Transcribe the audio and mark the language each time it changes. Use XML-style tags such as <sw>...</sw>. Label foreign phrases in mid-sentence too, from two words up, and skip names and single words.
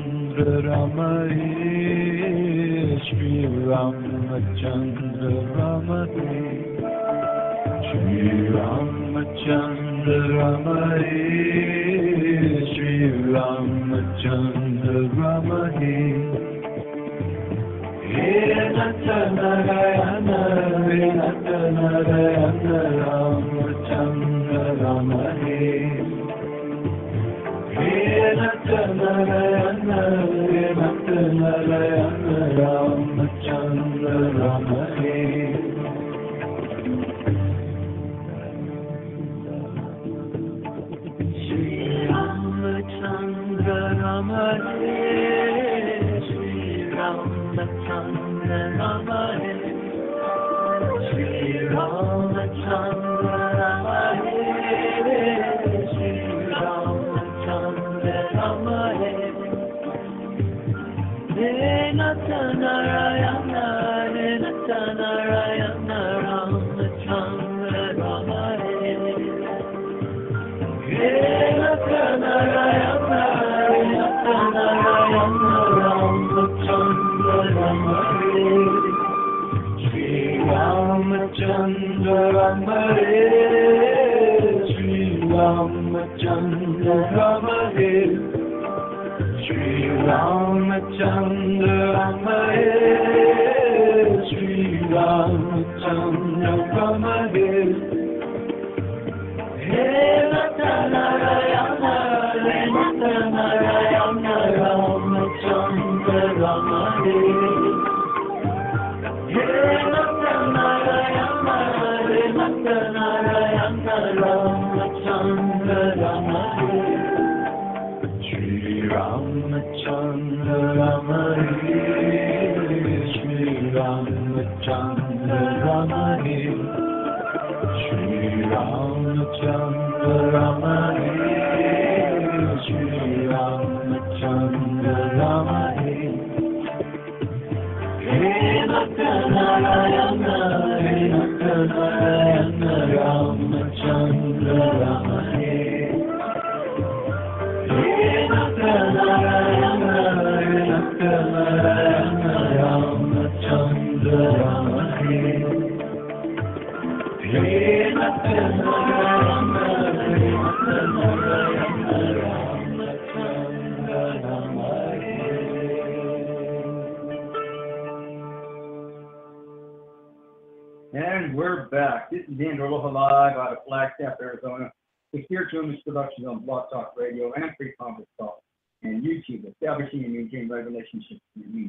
<sa>Ramachandra Ramare, Shri Ramachandra Ramare, Shri Ramachandra Ramare, Shri Ramachandra Ramare. He Natanarayana, He Natanarayana, Ramachandra Ramare. He Natanarayana, He Natanarayana, Ramachandra Ramare. Shri Ramachandra Ramare, Shri Ramachandra Ramare, Shri Ramachandra Ramare, Shri Ramachandra Ramare. He Natanarayana, He Natanarayana, Ramachandra Ramare. He Natanarayana, He Natanarayana, Ramachandra Ramare. Shri Ramachandra Ramare, Shri Ramachandra Ramare, Shri Ramachandra Ramare, Shri Ramachandra Ramare. He Natanarayana, He Natanarayana, Ramachandra Ramare. He Natanarayana, He Natanarayana, Ramachandra Ramare. Shri Ramachandra Ramare, Shri Ramachandra Ramare, Shri Ramachandra Ramare, Shri Ramachandra Ramare. He Natanarayana, He Natanarayana, Ramachandra Ramare. He Natanarayana, He Natanarayana, Ramachandra Ramare. He Natanarayana, He Natanarayana, Ramachandra Ramare.</sa> <en>And we're back. This is Andrew Aloha live out of Flagstaff, Arizona. The Spiritual Image Productions on Blog Talk Radio and Free Conference Call and YouTube, establishing and maintaining right relationships with you.</en>